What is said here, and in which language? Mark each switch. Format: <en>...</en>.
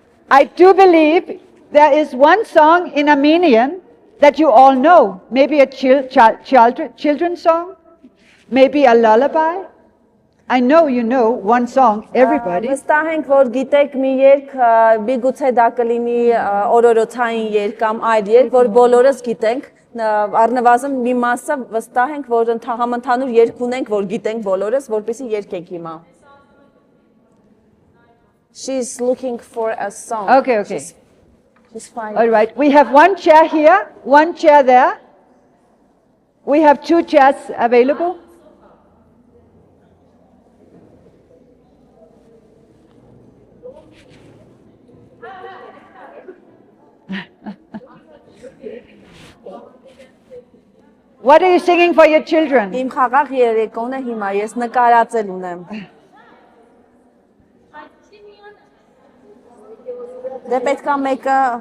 <en>I do believe there is one song in Armenian that you all know. Maybe a children's song, maybe a lullaby. I know you know one song, everybody.</en> <hy>Վստահ ենք, որ գիտեք մի երգ, միգուցե դա կլինի օրորոցային երգ կամ այլ երգ, որ բոլորս գիտենք, առնվազն մի մասը վստահ ենք, որ համընդհանուր երգ ունենք, որ գիտենք բոլորս, որպեսզի երգենք հիմա։</hy> <en>She's looking for a song. Okay. She's fine. All right. We have one chair here, one chair there. We have 2 chairs available. What are you singing for your children?</en> <hy>Իմ խաղաղ երեկոն է հիմա, ես նկարածել ունեմ։ Դե պետք է մեկը</hy>